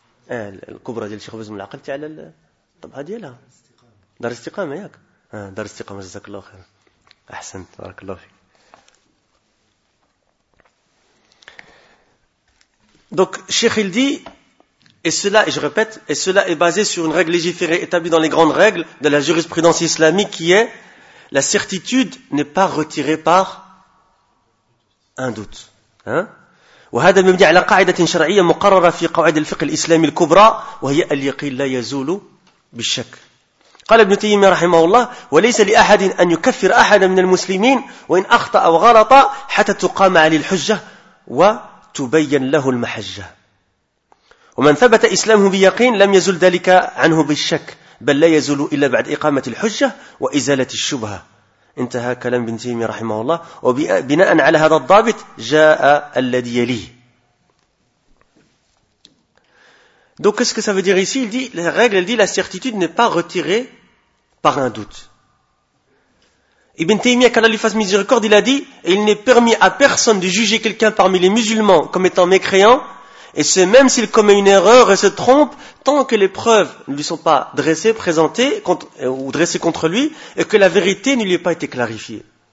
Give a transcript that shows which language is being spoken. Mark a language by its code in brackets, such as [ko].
[ar] الكبرى ديال الشيخ بزم العقل تي على الطبعة ديالها دار الاستقامة ياك دار الاستقامة جزاك الله خير أحسنت بارك الله فيك دونك الشيخ [fr] il dit et cela et je répète et cela est basé sur une règle légiférée établie dans les grandes règles de la jurisprudence islamique qui est la certitude n'est pas retirée par un doute hein. [ar] وهذا مبني على قاعدة شرعية مقررة في قواعد الفقه الإسلامي الكبرى وهي اليقين لا يزول بالشك. قال ابن تيمية رحمه الله وليس لأحد أن يكفر أحد من المسلمين وإن أخطأ أو غلط حتى تقام عليه الحجة وتبين له المحجة. ومن ثبت إسلامه بيقين لم يزل ذلك عنه بالشك بل لا يزول إلا بعد إقامة الحجة وإزالة الشبهة. انتهى كلام ابن تيمية رحمه الله وبناء على هذا الضابط جاء الذي يليه. [fr] Donc qu'est-ce que ça veut dire ici? Il dit la règle, elle dit la certitude n'est pas retirée par un doute. Ibn Taymiyyah, qu'Allah lui fasse miséricorde, il a dit et il n'est permis à personne de juger quelqu'un parmi les musulmans comme étant mécréant et ce même s'il commet une erreur et se trompe tant que les preuves ne lui sont pas dressées, présentées contre, ou dressées contre lui et que la vérité ne lui ait pas été clarifiée.